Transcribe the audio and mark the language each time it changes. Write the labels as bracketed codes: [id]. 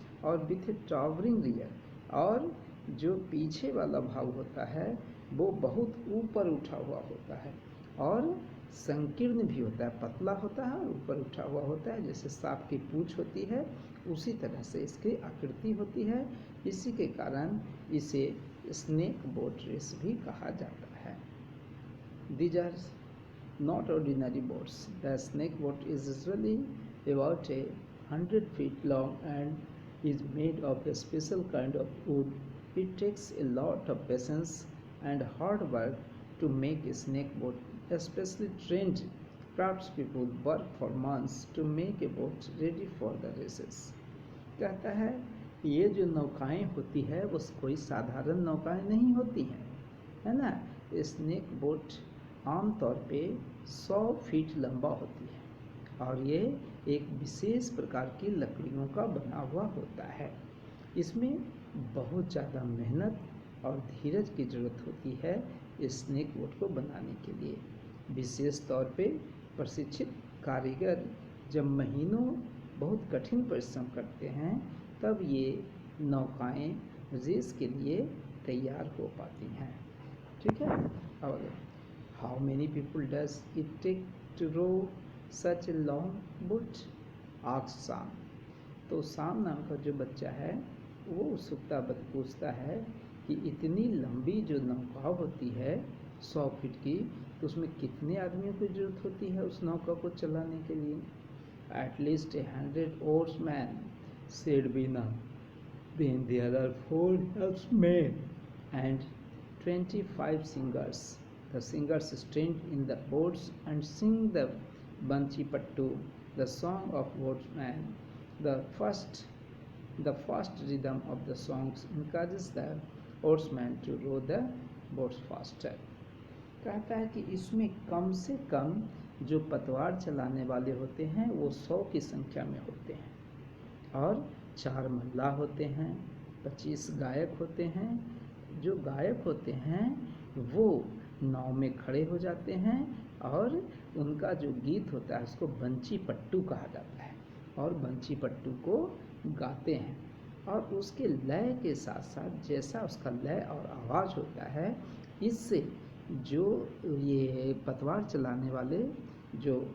[hi] और [en] with a towering rear, [hi] और जो पीछे वाला भाग होता है वो बहुत ऊपर उठा हुआ होता है और संकीर्ण भी होता है, पतला होता है और ऊपर उठा हुआ होता है, जैसे सांप की पूंछ होती है उसी तरह से इसकी आकृति होती है। इसी के कारण इसे स्नेक बोट रेस भी कहा जाता है। [en] These are not ordinary boats. The snake boat is usually about 100 feet long and is made of a special kind of wood. It takes a lot of patience and hard work to make a snake boat. Especially trained craftspeople work for months to make a boat ready for the races. [hi] कहता है ये जो नौकाएं होती है वो कोई साधारण नौकाएं नहीं होती हैं, है ना। स्नेक बोट आमतौर पे 100 फीट लंबा होती है और ये एक विशेष प्रकार की लकड़ियों का बना हुआ होता है। इसमें बहुत ज़्यादा मेहनत और धीरज की ज़रूरत होती है स्नेक बोट को बनाने के लिए। विशेष तौर पे प्रशिक्षित कारीगर जब महीनों बहुत कठिन परिश्रम करते हैं तब ये नौकाएं रेस के लिए तैयार हो पाती हैं। ठीक है। [en] और how many people does it take to row such a long boat, asked Sam. [hi] तो साम नाम का जो बच्चा है वो उत्सुकता पूछता है कि इतनी लंबी जो नौका होती है 100 फीट की, तो उसमें कितने आदमियों की जरूरत होती है उस नौका को चलाने के लिए। [en] At least 100 oarsmen, said Veena. Then there are 4 helpsmen and 25 singers. The singers stand in the boats and sing the Banchi Pattu, the song of oarsmen. The fast rhythm of the songs encourages the oarsmen to row the boats faster. [hi] कहता है कि इसमें कम से कम जो पतवार चलाने वाले होते हैं वो 100 की संख्या में होते हैं और 4 मल्लाह होते हैं, 25 गायक होते हैं। जो गायक होते हैं वो नाव में खड़े हो जाते हैं और उनका जो गीत होता है उसको बंची पट्टू कहा जाता है और बंची पट्टू को गाते हैं और उसके लय के साथ साथ जैसा उसका लय और आवाज़ होता है, इससे जो ये पतवार चलाने वाले जो